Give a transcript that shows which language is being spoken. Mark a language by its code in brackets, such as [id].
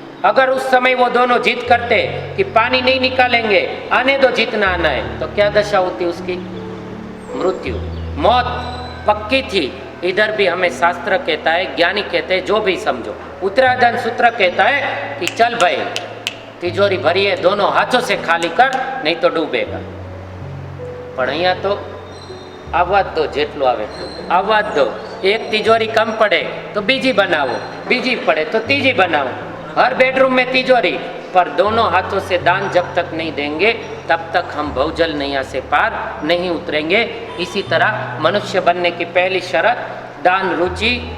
[hi] अगर उस समय वो दोनों जिद करते कि पानी नहीं निकालेंगे, आने दो जितना आना है, तो क्या दशा होती उसकी? मृत्यु, मौत पक्की थी। इधर भी हमें शास्त्र कहता है, ज्ञानी कहते हैं, जो भी समझो, उत्तराधन सूत्र कहता है कि चल भाई तिजोरी भरी है, दोनों हाथों से खाली कर, नहीं तो डूबेगा। [gu] पण અહીંયા તો આવાજ દો, જેટલું આવે આવાજ દો। [hi] એક तिजोरी कम पड़े तो बीजी बनाओ, बीजी पड़े तो तीजी बनाओ। हर बेडरूम में तिजोरी, पर दोनों हाथों से दान जब तक नहीं देंगे तब तक हम भवजल नैया से पार नहीं उतरेंगे। इसी तरह मनुष्य बनने की पहली शर्त दान रुचि।